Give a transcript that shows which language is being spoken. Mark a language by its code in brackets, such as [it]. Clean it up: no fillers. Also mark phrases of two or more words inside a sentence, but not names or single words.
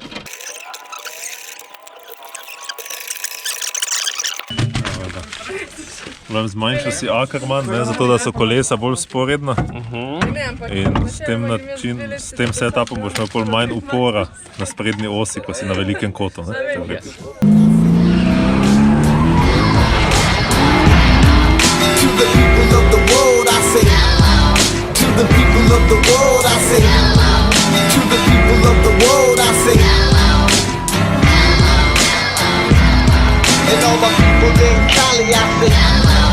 [sl] Zmanjšal si Ackermann, ne, zato da so kolesa bolj sporedna. In s tem setupom boš imel pol manj upora na sprednji osi, ko si na velikem kotu, ne, teoretično. [en] To the people of the world, I say. To the people of the world, I say. To the people of the world, I say. And all my people in Cali, I say.